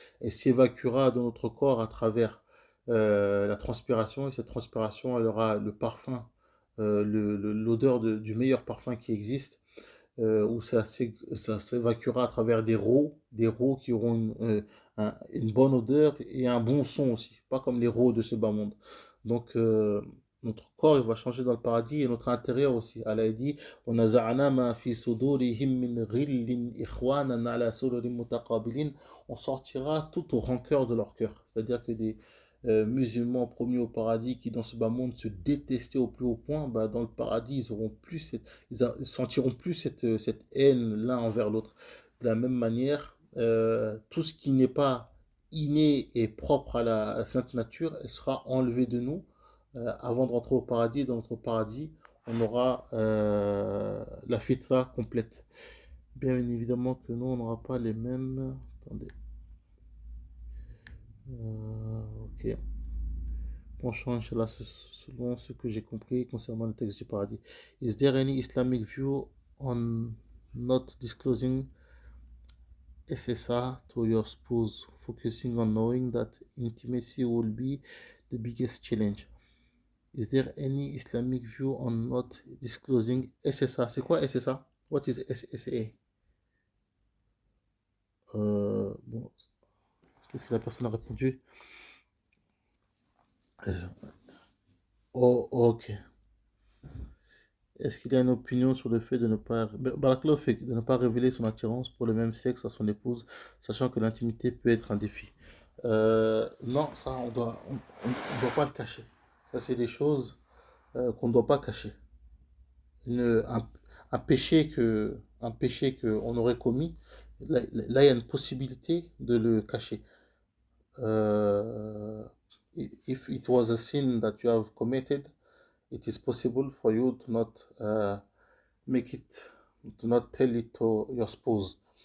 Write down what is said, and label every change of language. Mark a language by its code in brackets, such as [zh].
[fr] Elle s'évacuera de notre corps à travers la transpiration. Et cette transpiration, elle aura le parfum, l'odeur du meilleur parfum qui existe. Où ça s'évacuera à travers des rots qui auront une bonne odeur et un bon son aussi, pas comme les rots de ce bas monde. Donc, notre corps, il va changer dans le paradis et notre intérieur aussi. Allah dit, [ar] وَنَزَعْنَا مَا فِي صُدُورِهِم مِّن غِلٍّ إِخْوَانًا عَلَى سُرُرٍ مُتَقَابِلِينَ. [fr] On sortira tout au rancœur de leur cœur. C'est-à-dire que des musulmans promis au paradis qui dans ce bas monde se détestaient au plus haut point, bah, dans le paradis, ils auront plus ils sentiront plus cette haine l'un envers l'autre. De la même manière, tout ce qui n'est pas inné et propre à la sainte nature, elle sera enlevée de nous avant de rentrer au paradis. Dans notre paradis, on aura la fitra complète. Bien évidemment que nous, on n'aura pas les mêmes... Attendez. Ok. Penchant, Inch'Allah, selon ce que j'ai compris concernant le texte du paradis. [en] Is there any Islamic view on not disclosing SSA to your spouse, focusing on knowing that intimacy will be the biggest challenge? Is there any Islamic view on not disclosing SSA? [fr] C'est quoi SSA? [en] What is SSA? [fr] Bon, qu'est-ce que la personne a répondu? Oh, ok. Est-ce qu'il y a une opinion sur le fait de ne pas, [ar] Barakallahu fik, [fr] de ne pas révéler son attirance pour le même sexe à son épouse, sachant que l'intimité peut être un défi? Non, ça, on doit pas le cacher. Ça, c'est des choses qu'on ne doit pas cacher. Une- un, un péché que on aurait commis, là, il y a une possibilité de le cacher. [en] Uh, if it was a sin that you have committed, it is possible for you to not make it, to not tell it to your spouse.